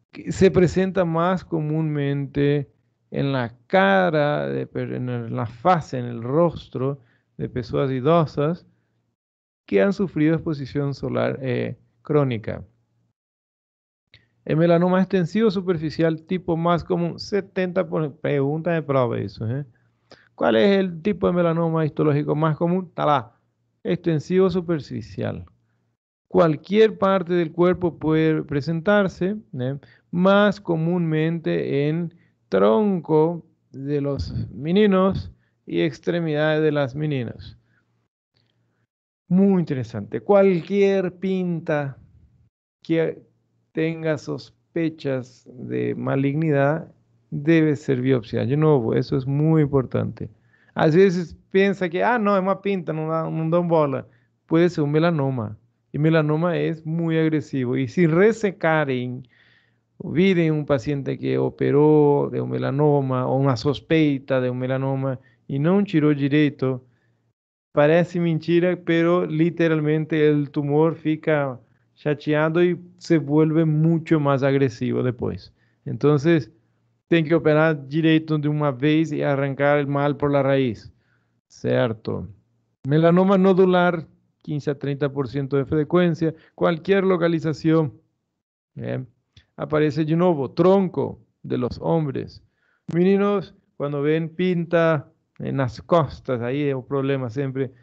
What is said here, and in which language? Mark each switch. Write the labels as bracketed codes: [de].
[es] Se presenta más comúnmente en la cara, en la fase, en el rostro de personas idosas que han sufrido exposición solar crónica. El melanoma extensivo superficial tipo más común, 70 pregunta de prueba eso. ¿Cuál es el tipo de melanoma histológico más común? Está lá, extensivo superficial. Cualquier parte del cuerpo puede presentarse, más comúnmente en tronco de los [pt] meninos [es] y extremidades de las [pt] meninas. [es] Muy interesante. Cualquier pinta que tenga sospechas de malignidad debe ser biopsiada. De nuevo, eso es muy importante. [pt] A veces piensa [es] que, no, es una pinta, no dan bola. Puede ser un melanoma. Y melanoma es muy agresivo. Y si resecaren, viren un paciente que operó de un melanoma o una [pt] sospeita [es] de un melanoma y no tiró direito, parece mentira, pero literalmente el tumor [pt] fica chateado [es] y se vuelve mucho más agresivo después. Entonces, [pt] tem que operar direito de uma vez e arrancar [es] el mal por la raíz. [pt] Certo. [es] Melanoma nodular, 15 a 30% de frecuencia, cualquier localización. Aparece de nuevo, tronco de los hombres. [pt] Meninos, [es] cuando ven pinta en las costas, ahí es un problema siempre.